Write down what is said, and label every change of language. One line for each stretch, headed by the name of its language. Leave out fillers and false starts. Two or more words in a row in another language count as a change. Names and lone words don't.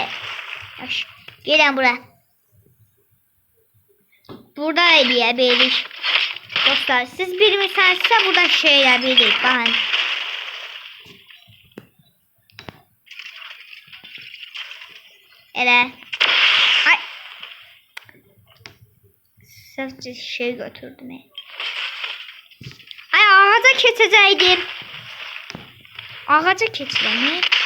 Azerbaijani: Gelin buraya. Burada eləyebilirik. Dostlar siz bilmirsənizsə burada şey eləbilirik. Baxın. Elə. Ay. Sadece şey götürdüm. Ay ağaca keçəcəydim. Ağaca keçirəm.